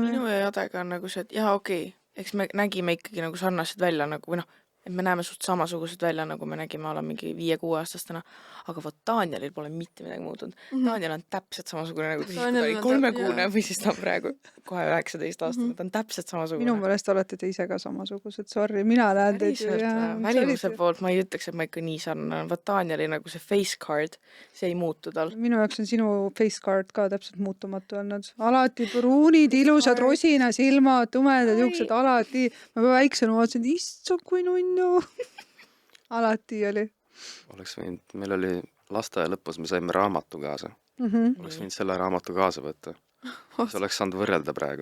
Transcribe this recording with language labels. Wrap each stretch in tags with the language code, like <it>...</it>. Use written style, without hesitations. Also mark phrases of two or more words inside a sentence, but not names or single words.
<et>Minu ja Jadega on nagu see, et okei, eks me nägime ikkagi nagu sarnased välja nagu või et me näeme suht samasugused välja, nagu me nägime olla mingi 5-6 aastastena, aga vot Danielil pole mitte midagi muutunud. Daniel on täpselt samasugune nagu siis, kui ta oli 3-kuune või siis ta on praegu kohe 19 aastane, ta on täpselt samasugune. Minu meelest olete te ise ka samasugused, sorry, mina näen teid ju. Välimuse poolt ma ei ütleks, et ma ikka nii sarnane. Vot Danieli nagu see</et> <en>face card,</en> <et>see ei muutu tal. Minu jaoks on sinu</et> <en>face card</en> <et>ka täpselt muutumatu olnud. Alati pruunid, ilusad rosina silmad, tumedad juuksed, alati. Ma väiksena vaatasin, issand kui nunnu. Alati oli. Oleks võinud, meil oli lasteaia lõpus, me saime raamatu kaasa. Oleks võinud selle raamatu kaasa võtta. See oleks saanud võrrelda praegu.</et>